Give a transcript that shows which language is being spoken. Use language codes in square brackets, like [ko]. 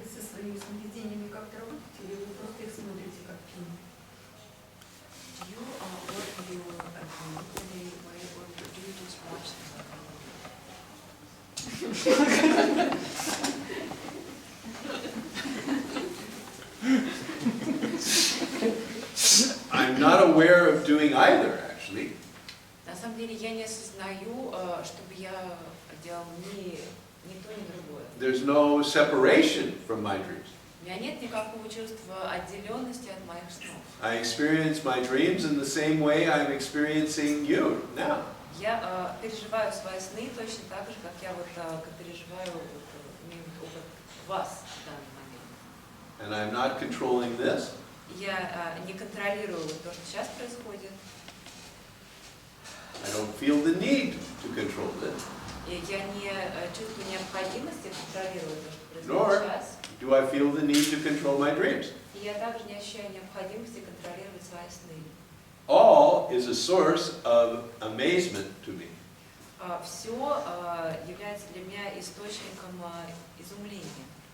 [ru] Своими сновидениями как-то работаете, или вы просто их смотрите как фильм? [en] Do you work you mentally way, or do you just watch them? I'm not aware of doing either, actually. [ru] На самом деле я не осознаю, чтобы я делал ни то, ни другое. [en] There's no separation from my dreams. [ru] У меня нет никакого чувства отделенности от моих снов. [en] I experience my dreams in the same way I'm experiencing you now. [ru] Я переживаю свои сны точно так же, как я переживаю опыт вас в данный момент. [en] And I'm not controlling this. [ru] Я не контролирую то, что сейчас происходит. [en] I don't feel the need to control this. [ru] Я не чувствую необходимости контролировать то, что происходит [en] Nor [ru] сейчас. [en] do I feel the need to control my dreams. [ru] И я также не ощущаю необходимости контролировать свои сны. [en] All is a source of amazement to me. [ru] Все является для меня источником изумления.